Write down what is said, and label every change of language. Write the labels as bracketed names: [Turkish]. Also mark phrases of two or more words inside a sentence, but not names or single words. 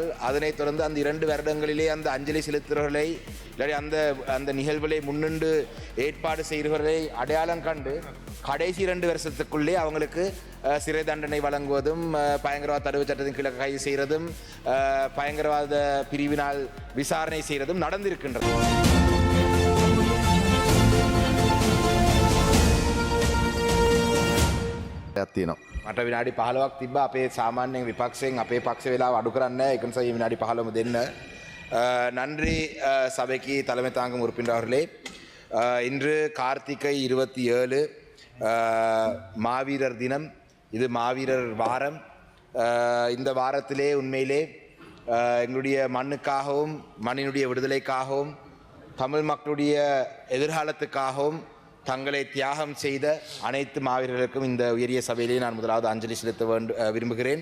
[Tamil] அதனைத் தொடர்ந்து அந்த 2 வருடங்களிலே அந்த அஞ்சலி செலுத்துகிறவர்களை இல்லாட்டி அந்த நிகழ்வுகளை முன்னின்று ஏற்பாடு செய்கிறவர்களை அடையாளம் கண்டு கடைசி 2 வருஷத்துக்குள்ளே அவங்களுக்கு சிறை தண்டனை வழங்குவதும் பயங்கரவாத தடுப்பு சட்டத்தின் கீழே கைது செய்கிறதும் பயங்கரவாத பிரிவினால் விசாரணை செய்கிறதும் நடந்திருக்கின்றது. [Sinhala] මට විනාඩි 15ක් තිබ්බා අපේ සාමාන්‍යයෙන් විපක්ෂයෙන් අපේ පක්ෂ වෙලාව අඩු කරන්න ඒක නිසා මේ විනාඩි 15ම දෙන්න. [Tamil] நன்றி சபைக்கு தலைமை தாங்கும் உறுப்பினர் அவர்களே. இன்று கார்த்திகை 27 மாவீரர் தினம். இது மாவீரர் வாரம். இந்த வாரத்திலே உண்மையிலே எங்களுடைய மண்ணுக்காகவும் மண்ணினுடைய விடுதலைக்காகவும் தமிழ் மக்களுடைய எதிர்காலத்துக்காகவும் தங்களை தியாகம் செய்த அனைத்து மாவீரர்களுக்கும் இந்த உயரிய சபையிலே நான் முதலாவது அஞ்சலி செலுத்த விரும்புகிறேன்.